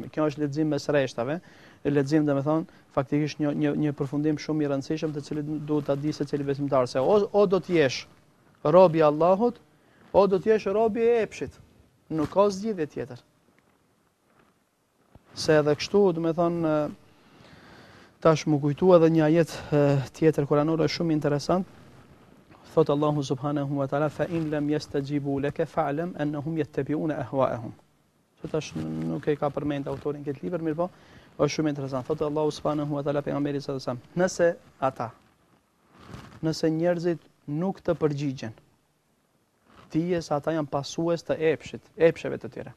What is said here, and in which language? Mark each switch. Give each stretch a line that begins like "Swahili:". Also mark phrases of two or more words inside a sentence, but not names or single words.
Albanian: Kjo është lexim mes rreshtave, lexim domethënë faktikisht një përfundim shumë I rëndësishëm të cilin duhet ta di secili besimtar se o do të jesh robi I Allahut, o do të jesh robi I epshit. Nuk ka zgjidhje tjetër. Se edhe kështu, domethënë tash më kujtu edhe një ajet tjetër kuranor shumë interesant.
Arabic: Thot Allahu سبحانه وتعالى فإن لم يستجيبوا لك فاعلم أنهم يتبعون أهواءهم.
Albanian: Tash nuk e ka përmend autorin këtë libër, mirë po, është shumë interesant. Thot Allahu
Arabic: سبحانه وتعالى
Albanian: pejgamberit
Arabic: صلى الله عليه وسلم,
Albanian: nëse njerëzit nuk të përgjigjen, dije se ata janë pasues të epsheve të tjera.